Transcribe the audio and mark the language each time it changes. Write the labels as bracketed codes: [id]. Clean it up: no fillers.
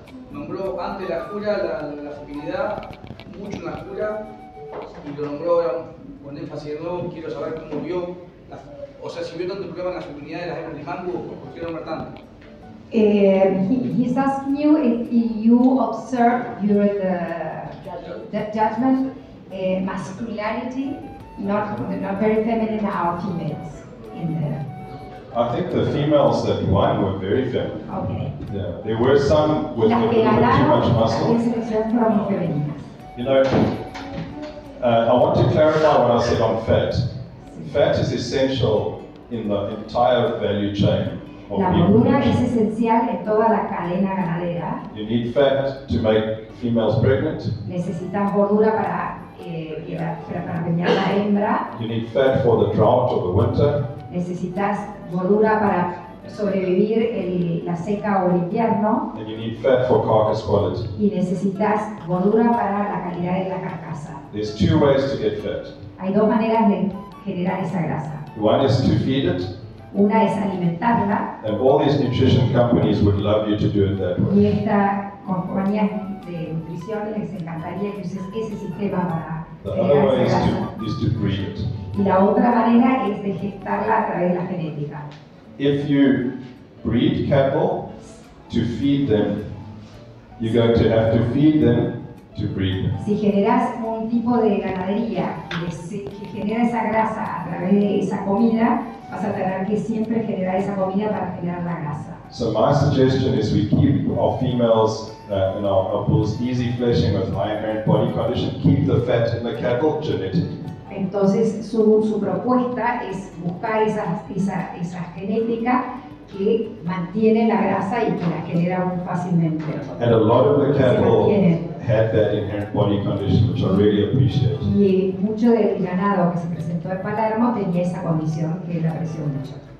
[es] Nombró antes la jura, la fertilidad, mucho en la jura, y lo nombró ahora con énfasis de nuevo. Quiero saber cómo vio, o sea, si vio tanto problema en la fertilidad de las hembras de mango, ¿por qué nombrar tanto? [en] He's asking you if you observed during the judgment masculinity, not very feminine, our females in the. I think the females that won were very feminine. Okay. Yeah, there were some with too much muscle. You know, I want to clarify what I said on fat. Fat is essential in the entire value chain. [es] La gordura es esencial en toda la cadena ganadera. [en] You need fat to make females pregnant. [es] Necesitas gordura para preñar la hembra. [en] You need fat for the drought of the winter. [es] Necesitas gordura para sobrevivir la seca o el invierno. [en] And you need fat for carcass quality. [es] Y necesitas gordura para la calidad de la carcasa. [en] There's 2 ways to get fat. [es] Hay 2 maneras de generar esa grasa. [en] One is to feed it. [es] Una es alimentarla. [en] And all these nutrition companies would love you to do it that way. [es] Y estas compañías de nutrición les encantaría que uses ese sistema para [en] The other way [es] generar esa grasa. [en] is to breed it. [es] Y la otra manera es de gestarla a través de la genética. [en] If you breed cattle to feed them, you're going to have to feed them to breed them. [es] Si generas un tipo de ganadería que genera esa grasa a través de esa comida, vas a tener que siempre generar esa comida para generar la grasa. [en] So my suggestion is we keep our females and our bulls easy fleshing with high inherent body condition, keep the fat in the cattle genetically. [es] Entonces su propuesta es buscar esa genética que mantiene la grasa y que la genera muy fácilmente. [en] And a lot of the cattle had that inherent body condition, which I really appreciate. [es] Y mucho del ganado que se presentó en Palermo tenía esa condición que le apreció mucho.